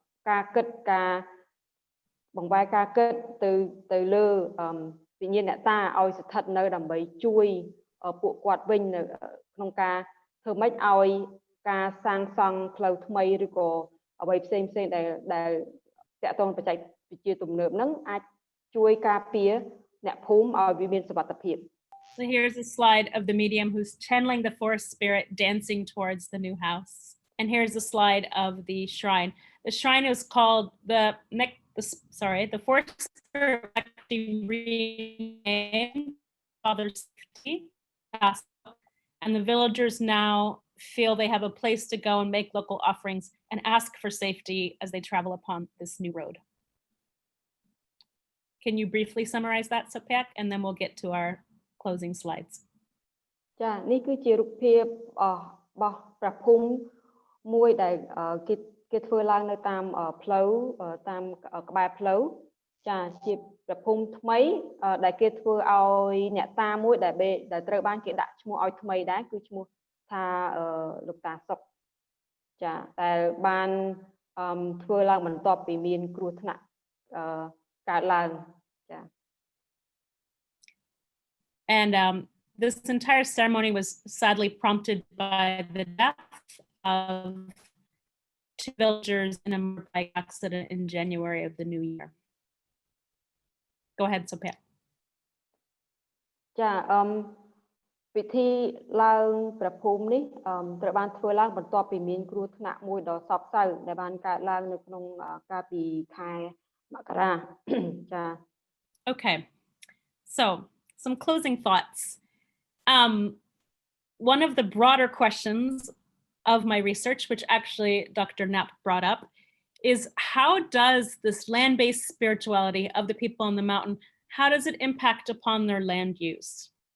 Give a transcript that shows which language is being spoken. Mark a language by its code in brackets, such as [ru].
[km] ការគិតទៅលើវិញ្ញាណអ្នកតាឲ្យស្ថិតនៅដើម្បីជួយពួកគាត់វិញនៅក្នុងការធ្វើម៉េចឲ្យការសាងសង់ផ្លូវថ្មីឬក៏អ្វីផ្សេងដែលតាក់ទងបច្ចេកវិទ្យាទំនើបហ្នឹងអាចជួយការពារអ្នកភូមិឲ្យវាមានសុវត្ថិភាព [en] So here's a slide of the medium who's channeling the forest spirit dancing towards the new house. And here's a slide of the shrine. The shrine is called the forest spirit renamed Father's Safety. And the villagers now feel they have a place to go and make local offerings and ask for safety as they travel upon this new road. Can you briefly summarize that, Sophia? And then we'll get to our closing slides. [km] ចានេះគឺជារូបភាពរបស់ព្រះភូមិមួយដែលគេធ្វើឡើងនៅតាមផ្លូវតាមក្បែរផ្លូវចាជាព្រះភូមិថ្មីដែលគេធ្វើឲ្យអ្នកតាមួយដែលត្រូវបានគេដាក់ឈ្មោះឲ្យថ្មីដែរគឺឈ្មោះថាលោកតាសុកចាដែលបានធ្វើឡើងបន្ទាប់ពីមានគ្រោះថ្នាក់កើតឡើងចា [en] And this entire ceremony was sadly prompted by the death of 2 villagers in a motorbike accident in January of the new year. Go ahead, Sophia. [km] ចាពិធីឡើងព្រះភូមិនេះត្រូវបានធ្វើឡើងបន្ទាប់ពីមានគ្រោះថ្នាក់មួយដ៏សោកសៅដែលបានកើតឡើងនៅក្នុងកាលពីខែមករាចា [en] Okay. So, some closing thoughts. One of the broader questions of my research, which actually Dr. Knapp brought up, is how does this land-based spirituality of the people on the mountain, how does it impact upon their land use?